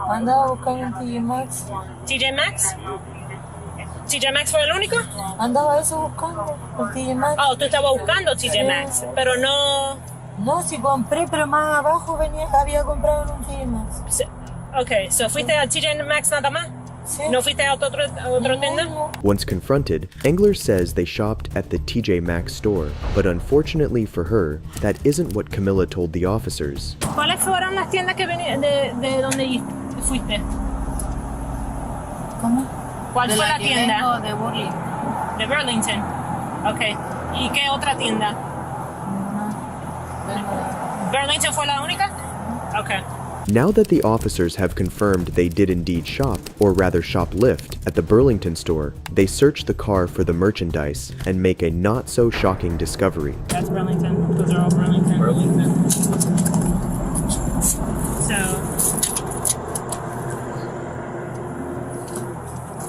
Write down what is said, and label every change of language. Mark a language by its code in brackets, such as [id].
[es] Andaba buscando en TJ Maxx. ¿TJ Maxx? ¿TJ Maxx fue el único? Andaba eso buscando, en TJ Maxx. Oh, tú estabas buscando TJ Maxx, pero no... No, sí compré, pero más abajo había comprado en un TJ Maxx. [en] Okay, so [es] fuiste a TJ Maxx nada más? Sí. ¿No fuiste a otra tienda? [en] Once confronted, Engler says they shopped at the TJ Maxx store, but unfortunately for her, that isn't what Camilla told the officers. [es] ¿Cuáles fueron las tiendas que venían de donde fuiste? ¿Cómo? ¿Cuál fue la tienda? De Burlington. De Burlington. Okay. ¿Y qué otra tienda? ¿Burlington fue la única? [en] Okay. Now that the officers have confirmed they did indeed shop, or rather shoplift, at the Burlington store, they search the car for the merchandise and make a not-so-shocking discovery. That's Burlington. Those are all Burlington. Burlington. So...